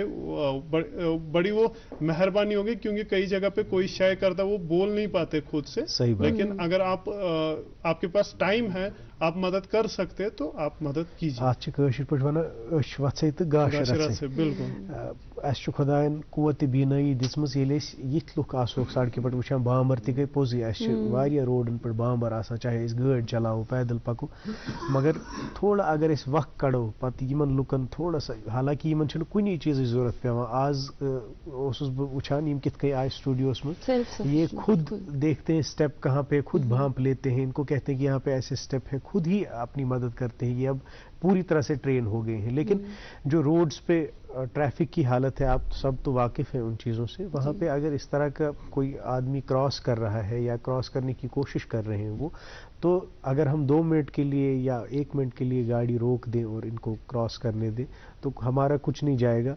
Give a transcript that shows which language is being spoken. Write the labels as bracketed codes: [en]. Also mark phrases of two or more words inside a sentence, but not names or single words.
[ur] بڑی وہ مہربانی ہوگی, کیونکہ کئی جگہ پہ کوئی شے کرتا وہ بول نہیں پاتے خود سے, لیکن اگر آپ کے پاس ٹائم ہے, آپ مدد کر سکتے تو آپ مدد کیجیے. [ks] بالکل اس خدائن قوت بینائی دژمٕژ ییٚلہِ أسۍ یِتھ لُکھ آسوکھ سڑکہِ پٮ۪ٹھ وٕچھان, بامبر تہِ گٔے پوٚزٕے, اَسہِ چھِ واریاہ روڈن پٮ۪ٹھ بامبر آسان, چاہے أسۍ گٲڑۍ چلاوو پیدل پکو, مگر تھوڑا اگر أسۍ وق کڑو پتہٕ یِمن لُکن تھوڑا سا, حالانکہِ یِمن چھُنہٕ کُنی چیٖزٕچ ضروٗرت پیوان. آز اوسُس بہٕ وٕچھان یِم کِتھ کٔنۍ آے سٹوڈیوس منٛز, [ur] یہ خود دیکھتے ہیں اسٹیپ کہاں پہ, خود بھانپ لیتے ہیں, ان کو کہتے ہیں کہ یہاں پہ ایسے اسٹیپ ہیں, خود ہی اپنی مدد کرتے ہیں. یہ اب پوری طرح سے ٹرین ہو گئے ہیں. لیکن جو روڈز پہ ٹریفک کی حالت ہے, آپ سب تو واقف ہیں ان چیزوں سے, وہاں پہ اگر اس طرح کا کوئی آدمی کراس کر رہا ہے یا کراس کرنے کی کوشش کر رہے ہیں وہ, تو اگر ہم 2 منٹ کے لیے یا 1 منٹ کے لیے گاڑی روک دیں اور ان کو کراس کرنے دیں تو ہمارا کچھ نہیں جائے گا.